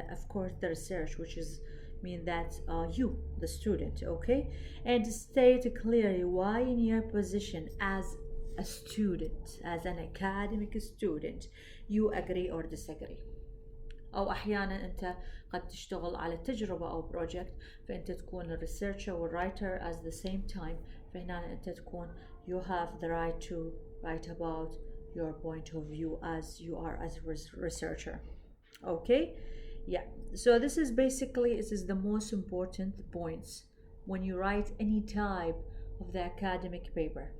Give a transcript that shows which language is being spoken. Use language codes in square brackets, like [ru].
[en] Of course the research, which is mean that you, the student, okay, and state clearly why in your position as a student, as an academic student, you agree or disagree. [ar] أو أحيانا أنت قد تشتغل على تجربة أو project، فأنت تكون الريسيرشر والرايتر [en] at the same time، [ar] فهنا أنت تكون [en] you have the right to write about your point of view as you are as a researcher. Okay, yeah. So this is the most important points when you write any type of the academic paper.